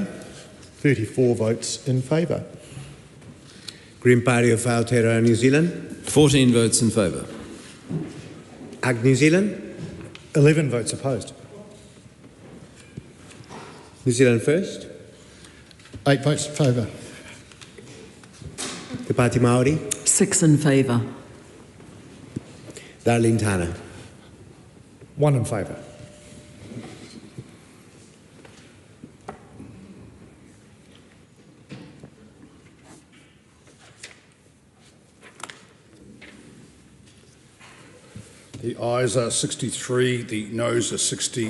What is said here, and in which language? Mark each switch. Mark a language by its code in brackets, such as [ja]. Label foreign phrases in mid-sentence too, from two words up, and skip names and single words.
[en] 34 votes in favour. Green Party of Aotearoa, New Zealand. 14 votes in favour. AG New Zealand. 11 votes opposed. New Zealand First. 8 votes in favour. Te Pāti Māori. 6 in favour. Darlene Tana. 1 in favour. The ayes are 63, the noes are 60.